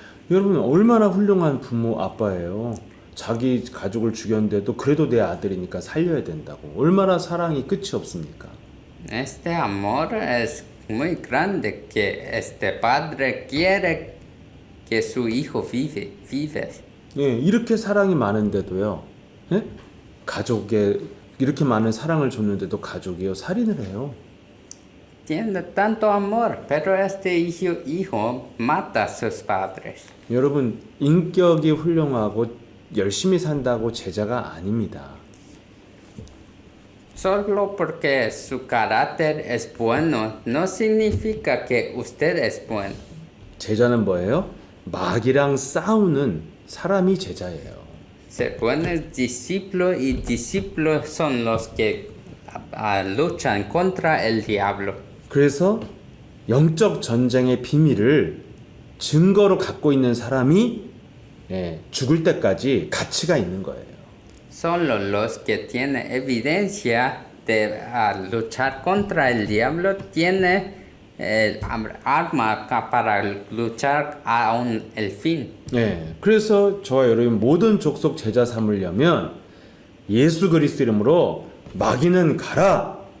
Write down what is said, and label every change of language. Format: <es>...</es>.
<ko>여러분 얼마나 훌륭한 부모 아빠예요. 자기 가족을 죽였는데도 그래도 내 아들이니까 살려야 된다고. 얼마나 사랑이 끝이 없습니까?</ko> <es>Este amor es muy grande que este padre quiere que su hijo vive.</es> <ko>예, 이렇게 사랑이 많은데도요. 예? 가족에 이렇게 많은 사랑을 줬는데도 가족이요 살인을 해요.</ko> <es>Tiene tanto amor, pero este hijo mata a sus padres.</es> <ko>여러분 인격이 훌륭하고 열심히 산다고 제자가 아닙니다.</ko> <es>Solo porque su carácter es bueno no significa que usted es bueno.</es> <ko>제자는 뭐예요? 마귀랑 싸우는 사람이 제자예요.</ko> <es>Se buenos discípulos y discípulos son los que luchan contra el diablo.</es> <ko>그래서 영적 전쟁의 비밀을 증거로 갖고 있는 사람이 죽을 때까지 가치가 있는 거예요.</ko> <es>Solo los que tienen evidencia de luchar contra el diablo tienen arma para luchar aún el fin.</es> <ko>그래서 저와 여러분 모든 족속 제자 삼으려면 예수 그리스도 이름으로 마귀는 가라.</ko>